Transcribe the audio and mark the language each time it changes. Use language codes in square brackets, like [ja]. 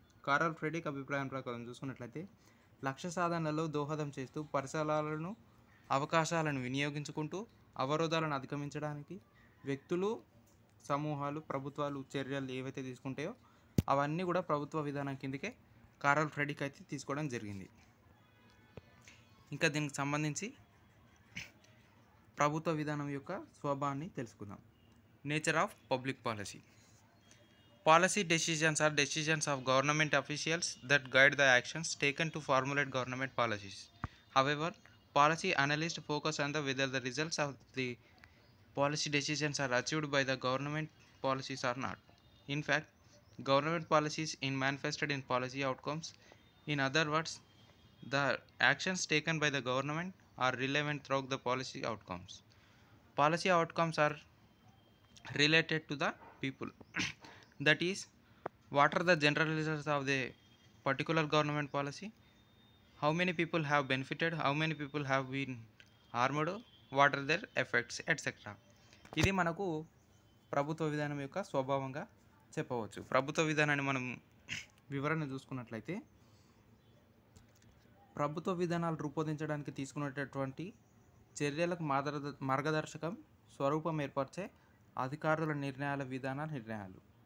[te] Curl Frederick అభిప్రాయం ప్రకారం చూసుకున్నట్లయితే లక్ష్య సాధనలో దోహదం చేస్తూ పరిసరాలను, అవకాశాలను వినియోగించుకుంటూ అవరోధాలను అధిగమించడానికి వ్యక్తులు, సమూహాలు, ప్రభుత్వాలు చర్యలు ఏవైతే తీసుకుంటాయో అవన్నీ కూడా ప్రభుత్వ విధానం కిందకే కార్ల్ ఫ్రెడరిక్ అయితే తీసుకోవడం జరిగింది. ఇంకా దీనికి సంబంధించి ప్రభుత్వ విధానం యొక్క స్వభావాన్ని తెలుసుకుందాం. [en] Nature of public policy. Policy decisions are decisions of government officials that guide the actions taken to formulate government policies. However, policy analysts focus on whether the results of the policy decisions are achieved by the government policies or not. In fact, government policies is manifested in policy outcomes. In other words, the actions taken by the government are relevant throughout the policy outcomes. Policy outcomes are related to the people. That is, what are the general results of the particular government policy, how many people have benefited, how many people have been harmed, what are their effects, etc. [te] ఇది మనకు ప్రభుత్వ విధానం యొక్క స్వభావంగా చెప్పవచ్చు. ప్రభుత్వ విధానాన్ని మనం వివరణ చూసుకున్నట్లయితే ప్రభుత్వ విధానాలు రూపొందించడానికి తీసుకునేటటువంటి చర్యలకు మార్గదర్శకం స్వరూపం ఏర్పరిచే అధికారుల నిర్ణయాలు.